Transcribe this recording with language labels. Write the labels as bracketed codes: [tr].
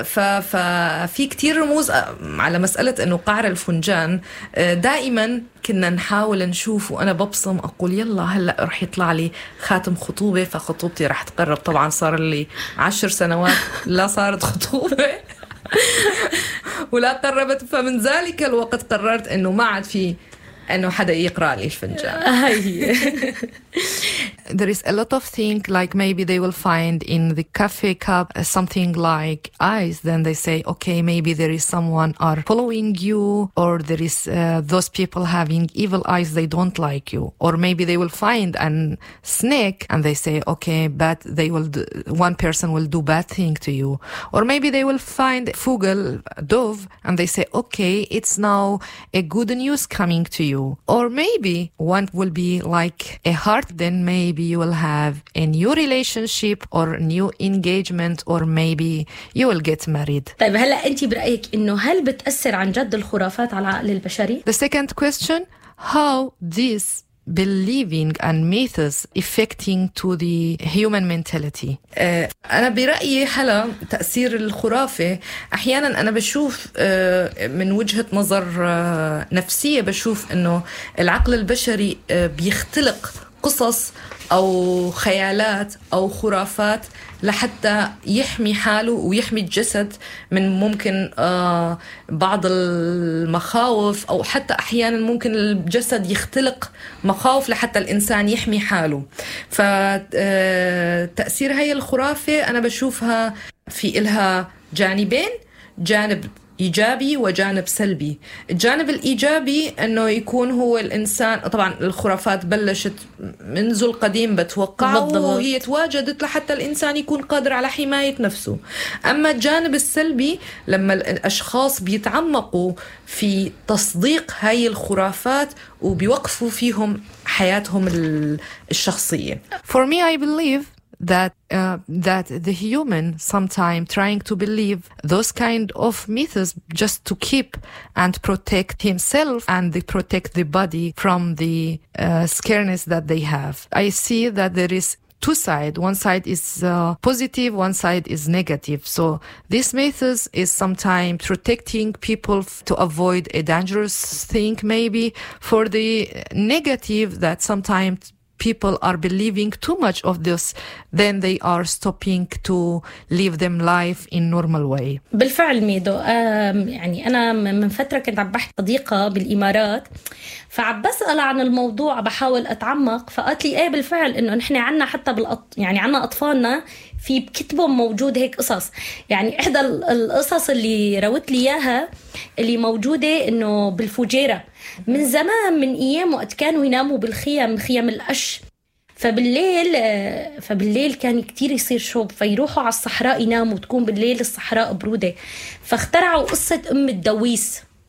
[ar] ففي كتير رموز على مسألة أنه قعر الفنجان دائما كنا نحاول نشوف، وأنا ببصم أقول يلا هلأ رح يطلع لي خاتم خطوبة فخطوبتي رح تقرب. طبعا صار لي 10 سنوات لا صارت خطوبة ولا قربت، فمن ذلك الوقت قررت أنه ما عاد في أنه حدا يقرأ لي الفنجان. هاي [en] There is a lot of things like maybe they will find in the cafe cup something like eyes. Then they say, okay, maybe there is someone are following you, or there is those people having evil eyes. They don't like you. Or maybe they will find a snake and they say, okay, but they will one person will do bad thing to you. Or maybe they will find Fugel, dove, and they say, okay, it's now a good news coming to you. Or maybe one will be like a heart. Then maybe you will have a new relationship or new engagement or maybe you will get married. [ar] طيب هلا انت برايك انه هل بتاثر عن جد الخرافات على العقل البشري؟ [en] The second question, how this believing and myths affecting to the human mentality. [ar] انا برايي هلا تاثير الخرافه احيانا انا بشوف من وجهه نظر نفسيه بشوف انه العقل البشري بيختلق قصص أو خيالات أو خرافات لحتى يحمي حاله ويحمي الجسد من ممكن بعض المخاوف، أو حتى أحيانا ممكن الجسد يختلق مخاوف لحتى الإنسان يحمي حاله. فتأثير هاي الخرافة أنا بشوفها في إلها جانبين، جانب إيجابي وجانب سلبي. الجانب الإيجابي أنه يكون هو الإنسان، طبعا الخرافات بلشت منذ القديم بتوقع وهي تواجدت لحتى الإنسان يكون قادر على حماية نفسه. أما الجانب السلبي لما الأشخاص بيتعمقوا في تصديق هاي الخرافات وبيوقفوا فيهم حياتهم الشخصية. [en] For me I believe that the human sometime trying to believe those kind of myths just to keep and protect himself and they protect the body from the scariness that they have. I see that there is two sides. One side is positive, one side is negative. So this method is sometimes protecting people to avoid a dangerous thing maybe. For the negative that sometimes people are believing too much of this, then they are stopping to live them life in normal way. [ar] بالفعل ميدو، يعني أنا من فترة كنت عم بحكي مع صديقة بالإمارات فعم بسأل عن الموضوع بحاول أتعمق، فقالت لي إيه بالفعل إنه نحن عنا حتى يعني عنا أطفالنا في بكتبهم موجود هيك قصص. يعني إحدى القصص اللي روت لي إياها اللي موجودة إنه بالفجيرة من زمان من أيام وقت كانوا يناموا بالخيام، خيام القش، فبالليل كان كتير يصير شوب فيروحوا على الصحراء يناموا وتكون بالليل الصحراء برودة، فاخترعوا قصة أم الدويس.